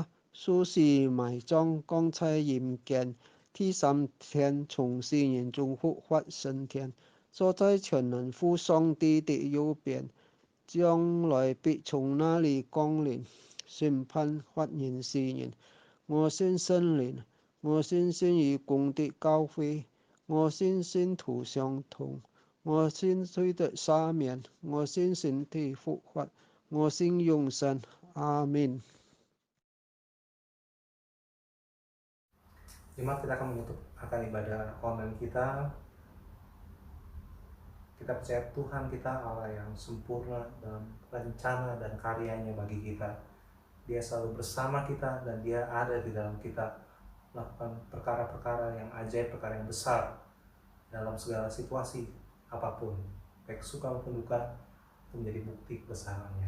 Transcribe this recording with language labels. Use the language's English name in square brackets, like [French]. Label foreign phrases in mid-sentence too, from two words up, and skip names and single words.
[Chinese] 受死埋葬，降在陰間，第三天從死人中復活升天，坐在全能父上帝的右邊，將來必從那裡降臨，審判活人死人。我信聖靈，我信與公的教會，我信信徒相通，我信罪的赦免，我信身體復活，我信永生。阿們。 [Indonesian] Jemaat, kita akan menutup akan ibadah online kita. Kita percaya Tuhan kita Allah yang sempurna dalam rencana dan karyanya bagi kita. Dia selalu bersama kita dan dia ada di dalam kita, melakukan perkara-perkara yang ajaib, perkara yang besar dalam segala situasi apapun, baik suka maupun duka, itu menjadi bukti kebesarannya.